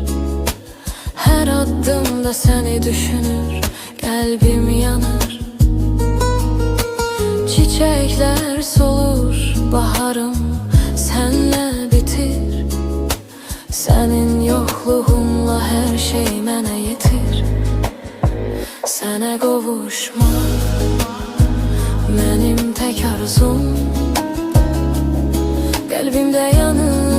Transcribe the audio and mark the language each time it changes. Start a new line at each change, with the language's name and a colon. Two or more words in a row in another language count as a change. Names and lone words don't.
Turkish: Her addımda seni düşünür, kalbim yanar. Çiçekler solur, baharım senle bitir. Senin yokluğunla her şey mənə yetir.
Azerbaijani: Sənə qovuşmaq mənim tək arzum, qəlbimdə yanır